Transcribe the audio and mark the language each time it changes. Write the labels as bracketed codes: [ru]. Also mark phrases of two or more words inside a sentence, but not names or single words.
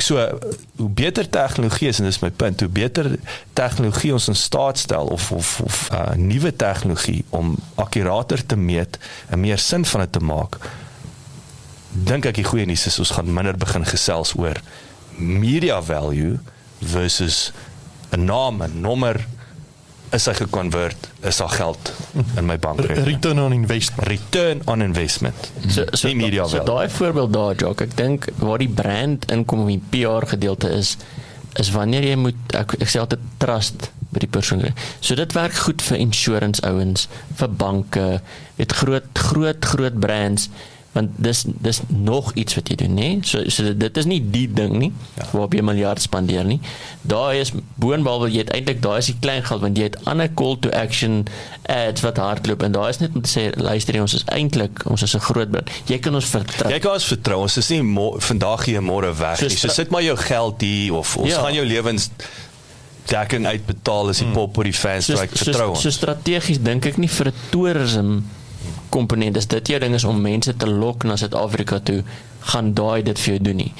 [af] So hoe beter tegnologie is, en dis my punt, hoe beter tegnologie ons in staat stel of nuwe tegnologie om akkurater te meet en meer sin van dit te maak, dink ek die goeie nuus is ons gaan minder begin gesels oor [en] media value [af] versus 'n naam, 'n nommer, is hy geconvert, is daar geld in my bankrekening. [en] Return on investment. Return on investment. [af] So media so daai voorbeeld daar, Jock, ek dink waar die brand inkom in die PR gedeelte is wanneer jy moet, ek sê altyd trust by die persoon. So dit werk goed vir insurance ouens, vir banke, het groot brands, want dis nog iets wat jy doen, nee? So dit is nie die ding nie, waarop jy miljard spandeer nie. Daar is, boonbehalwe jy het eintlik, daar is die klein geld, want jy het ander [en] call to action ads [af] wat hardloop, en daar is net om te sê, luister, ons is 'n groot brand, jy kan ons vertrou. Jy kan ons vertrou, ons is nie vandag hier môre weg nie, so sit maar jou geld hier, of ons gaan jou lewensdekking uitbetaal as die pop op die fans, vertrou ons. So strategies dink ek nie vir 'n toerisme komponent, is dit jou ding is om mense te lok na Suid-Afrika toe, gaan daai dit vir jou doen nie.